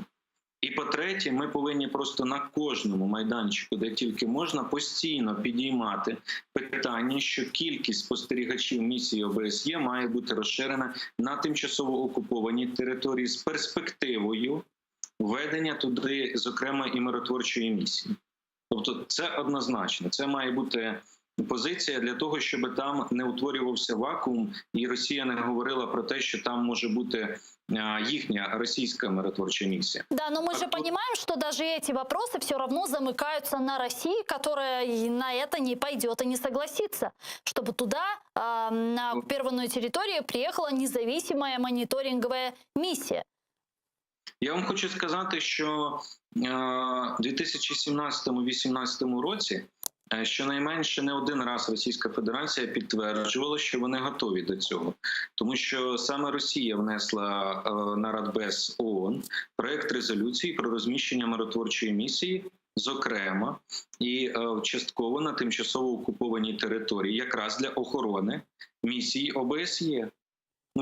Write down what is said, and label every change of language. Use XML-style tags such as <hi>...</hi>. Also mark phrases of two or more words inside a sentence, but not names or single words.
<uk>І по-третє, ми повинні просто на кожному майданчику, де тільки можна, постійно підіймати питання, що кількість спостерігачів місії ОБСЄ має бути розширена на тимчасово окупованій території з перспективою введення туди, зокрема, і миротворчої місії. Тобто це однозначно, це має бути позиція для того, щоб там не утворювався вакуум, і Росія не говорила про те, що там може бути їхня</uk> <ru>российская миротворчая миссия. Да, но мы же понимаем, что даже эти вопросы все равно замыкаются на России, которая на это не пойдет и не согласится, чтобы туда, на оккупированную территорию, приехала независимая мониторинговая миссия.</ru> <uk>Я вам хочу сказати, що у 2017-2018 році щонайменше не один раз Російська Федерація підтверджувала, що вони готові до цього. Тому що саме Росія внесла на Радбез ООН проєкт резолюції про розміщення миротворчої місії, зокрема, і частково на тимчасово окупованій території, якраз для охорони місії ОБСЄ.</uk>